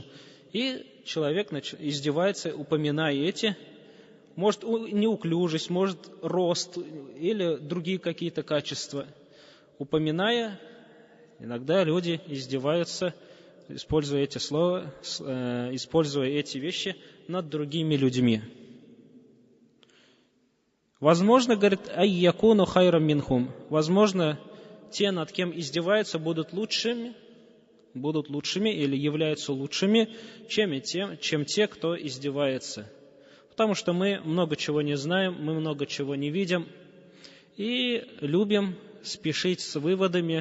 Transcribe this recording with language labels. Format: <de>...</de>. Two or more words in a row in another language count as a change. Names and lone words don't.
<ru>И человек издевается, упоминая эти, может, неуклюжесть, может, рост или другие какие-то качества. Упоминая, иногда люди издеваются используя эти слова, используя эти вещи над другими людьми. Возможно, говорит,</ru> <ar>أن يكونوا خيرا منهم.</ar> <ru>Возможно, те, над кем издеваются, будут лучшими или являются лучшими, чем те, кто издевается. Потому что мы много чего не знаем, мы много чего не видим и любим спешить с выводами.</ru>